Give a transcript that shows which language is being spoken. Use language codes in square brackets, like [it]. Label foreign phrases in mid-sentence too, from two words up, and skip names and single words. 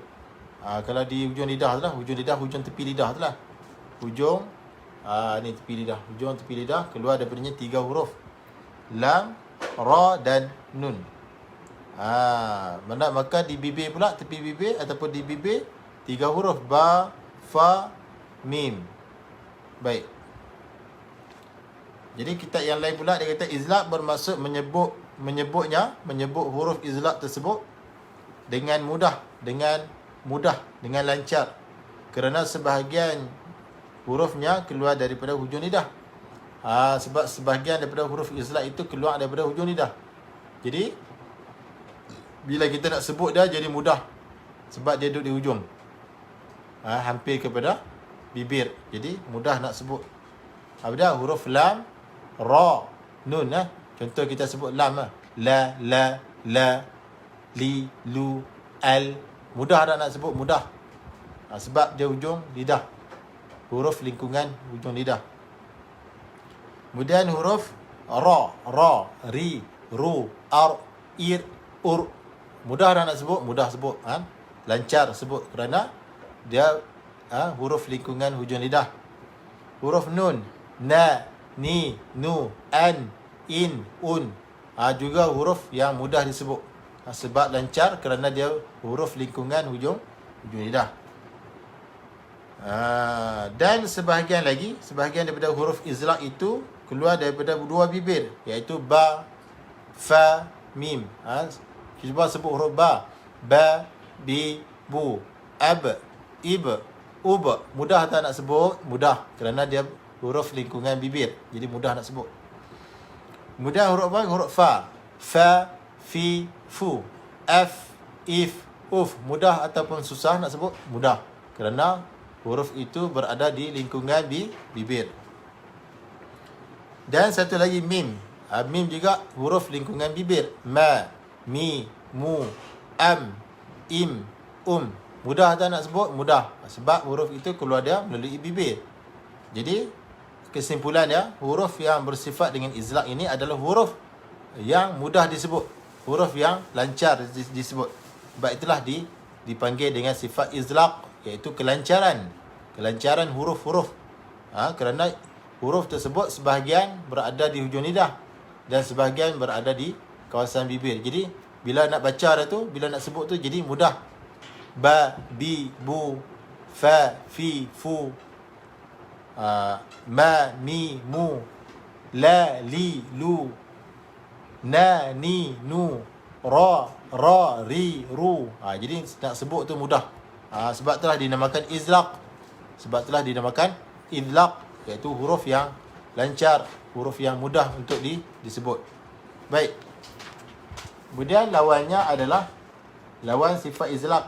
[ms] Kalau di hujung lidah tu lah, hujung tepi lidah tu lah. Hujung ni tepi lidah, hujung tepi lidah keluar daripadanya 3 huruf, lam, ra dan nun. Maka di bibir pula, tepi bibir ataupun di bibir 3 huruf, ba, fa, mim. Baik. Jadi kitab yang lain pula dia kata izlaq bermaksud menyebut huruf izlaq tersebut dengan mudah, dengan lancar, kerana sebahagian hurufnya keluar daripada hujung lidah. Sebab sebahagian daripada huruf izlaq itu keluar daripada hujung lidah. Jadi bila kita nak sebut dia jadi mudah sebab dia duduk di hujung. Hampir kepada bibir. Jadi mudah nak sebut. Apa dia? Huruf lam, ra, nun. Contoh kita sebut lam. La, la, li, lu, al. Mudah tak nak sebut? Mudah. Sebab dia hujung lidah. Huruf lingkungan hujung lidah. Kemudian huruf ra, ri, ru, ar, ir, ur. Mudah dah nak sebut? Mudah sebut. Lancar sebut kerana dia huruf lingkungan hujung lidah. Huruf nun, na, ni, nu, an, in, un. Juga huruf yang mudah disebut. Sebab lancar kerana dia huruf lingkungan hujung lidah. Dan sebahagian daripada huruf izlaq itu keluar daripada dua bibir, iaitu ba, fa, mim. Cuba sebut huruf ba. Ba, bi, bu, ab, ib, ub. Mudah tak nak sebut? Mudah kerana dia huruf lingkungan bibir, jadi mudah nak sebut. Kemudian huruf apa? Huruf fa. Fa, fi, fu, f, if, uf. Mudah ataupun susah nak sebut? Mudah kerana huruf itu berada di lingkungan bibir. Dan satu lagi mim. Mim juga huruf lingkungan bibir. Ma, mi, mu, am, im, Mudah tak nak sebut? Mudah. Sebab huruf itu keluar dia melalui bibir. Jadi kesimpulannya, huruf yang bersifat dengan izlaq ini adalah huruf yang mudah disebut, huruf yang lancar disebut. Sebab itulah dipanggil dengan sifat izlaq, iaitu kelancaran huruf-huruf. Kerana huruf tersebut sebahagian berada di hujung lidah dan sebahagian berada di kawasan bibir. Jadi bila nak baca dah tu, bila nak sebut tu, jadi mudah. Ba, bi, bu, fa, fi, fu, ma, mi, mu, la, li, lu, na, ni, nu, ra, ri, ru. Jadi nak sebut tu mudah. Sebab itulah dinamakan izlaq. Iaitu huruf yang lancar, huruf yang mudah untuk disebut. Baik. Kemudian lawannya adalah lawan sifat izlaq.